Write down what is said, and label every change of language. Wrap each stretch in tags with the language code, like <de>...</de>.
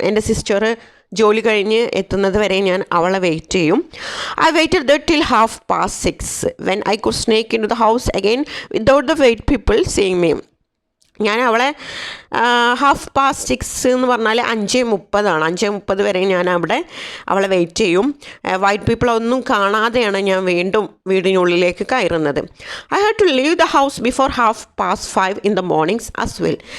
<ml>എൻ്റെ സിസ്റ്റർ ജോലി കഴിഞ്ഞ് എത്തുന്നത് വരെ ഞാൻ അവളെ വെയിറ്റ് ചെയ്യും.</ml> <en>I waited there till 6:30 when I could sneak into the house again without the white people seeing me.</en> <ml>ഞാൻ അവളെ 6:30 എന്ന് പറഞ്ഞാൽ 5:30 5:30 വരെ ഞാൻ അവളെ വെയിറ്റ് ചെയ്യും. വൈറ്റ് പീപ്പിൾ ഒന്നും കാണാതെയാണ് ഞാൻ വീണ്ടും വീടിനുള്ളിലേക്ക് കയറുന്നത്.</ml> <en>I had to leave the house before 5:30 in the mornings as well.</en>